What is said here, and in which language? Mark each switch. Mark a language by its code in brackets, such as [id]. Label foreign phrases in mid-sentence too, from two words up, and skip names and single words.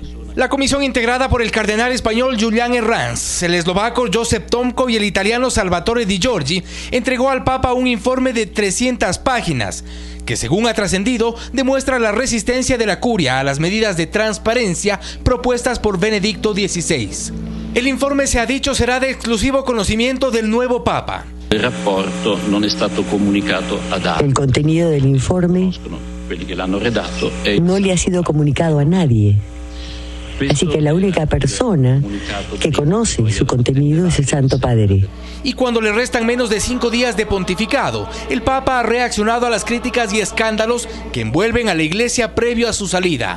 [es] La comisión, integrada por el cardenal español Julián Herranz, el eslovaco Josep Tomko y el italiano Salvatore Di Giorgi, entregó al Papa un informe de 300 páginas, que según ha trascendido, demuestra la resistencia de la curia a las medidas de transparencia propuestas por Benedicto XVI. El informe, se ha dicho, será de exclusivo conocimiento del nuevo Papa. [it] El rapporto non è stato comunicato ad altri. [es] El contenido del informe no le ha sido comunicado a nadie. Así que la única persona que conoce su contenido es el Santo Padre. Y cuando le restan menos de 5 días de pontificado, el Papa ha reaccionado a las críticas y escándalos que envuelven a la Iglesia previo a su salida.